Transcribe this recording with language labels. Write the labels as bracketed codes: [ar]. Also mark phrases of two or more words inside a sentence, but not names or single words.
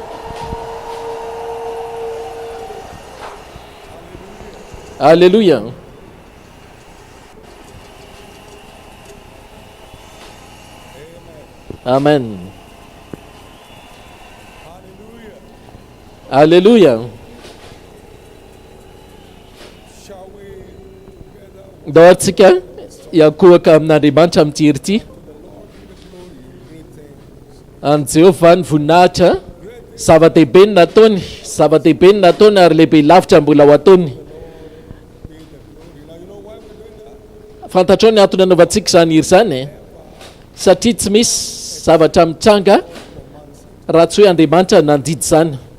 [en] Alleluia. Amen. Alleluia. Shall we together [mg] Ndao atsika hiankohaka amin'Andriamanitra amin'ity hery ity. An Jehovah ny voninahitra zava-dehibe ny nataony zava-dehibe ny nataony ary lehibe lavitra mbola ho ataony. Fantatrao ny antony anaovantsika zany hery zany satria tsy misy zavatra mitranga raha tsy hoe Andriamanitra nandidy zany.